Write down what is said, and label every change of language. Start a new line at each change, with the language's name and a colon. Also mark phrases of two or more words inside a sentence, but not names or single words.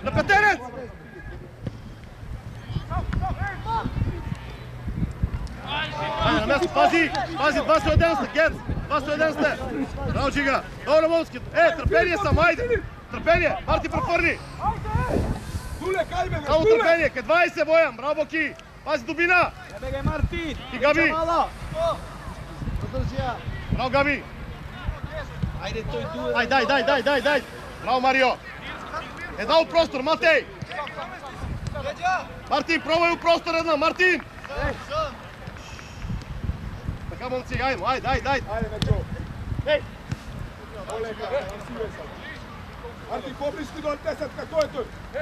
Macedonian: Ајде, на место, пази, 211 сте, Гец, 211 сте. Браво, Джига, добро, Момски. Трпение само, ајде. Трпение, Марти префорни. Само трпение, ке 20, Бојан, браво, Боки. Пази дубина. Бегај Мартин. И Габи. Zadrži ja. Браво, Габи.
Serbian: Ajde, to je tu.
Macedonian: Ај, дај. Браво, Марио. Дал простор, Матеј. Мартин, пробај у простор една, Мартин. Така, момци, ајмо, ајде. Ајде, Мечо. Еј. Марти, поблиску до 10, како е тој?